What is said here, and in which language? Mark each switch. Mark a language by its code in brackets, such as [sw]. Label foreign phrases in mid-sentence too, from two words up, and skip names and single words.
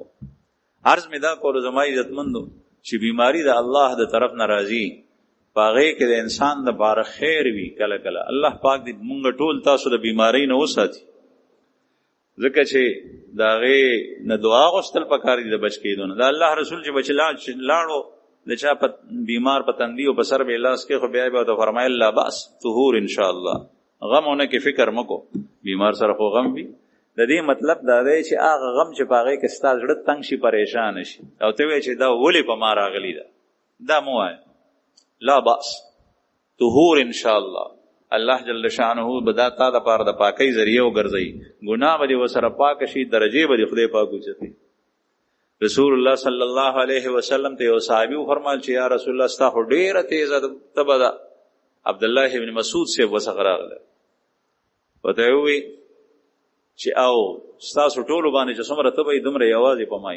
[ps] عرض مې دا کولو زما عزتمندو چې بیماری د الله د طرف نه راځي، په هغې کې د انسان دپاره خیر وي. کله کله الله پاک دې مونږ ټول تاسو د بیمارۍ نه وساتي، ځکه چې د هغې نه دعا غوښتل پکار دي د بچ کېدو نه. د الله رسول چې بچ لاړو د چا په بیمار په تندي او په سر به لاس کې، خو بیا به ورته فرمایل [ar] لا بأس طهور انشاءالله، [ps] غمونه کې فکر مکو، بیمار سره خو غم وي. د دې مطلب دا دی چې هغه غم چې په هغې کې ستا زړه تنګ شي، پریشانه شي، او ته وایې چې دا ولې په ما راغلي ده، دا مه وایه. [ar] لا بأس طهور انشاءالله، الله جل شانه [ps] به دا تا دپاره د پاکۍ ذریعه وګرځوي، ګناه به دې ورسره پاکه شي، درجې به دې خدای پاک اوچتوي. [ar] رسول الله صلی الله علیه وسلم [ps] ته یو صحابي وفرمایل چې [ar] یا رسول الله [ps] ستا خو ډېره تیزه تبه ده. عبدالله ابن مسعود صاحب ورڅخه راغلی، ورته یې ووایي چې او ستاسو ټولو باندې چې څومره تبه وي دومره یوازې په ما وي.